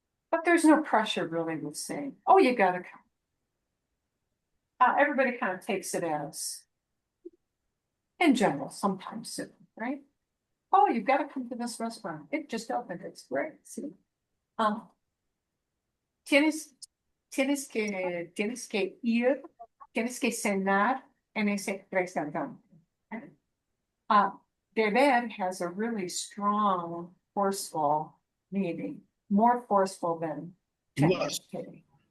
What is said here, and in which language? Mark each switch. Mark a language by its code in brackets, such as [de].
[en] But there's no pressure really with saying, oh, you gotta come. Everybody kind of takes it as, in general, sometimes simple, right? Oh, you've got to come to this restaurant. It just opened. It's great. See? [es] Tienes que ir, tienes que cenar en ese restaurante. [en] Deber has a really strong, forceful meaning, more forceful than tener que.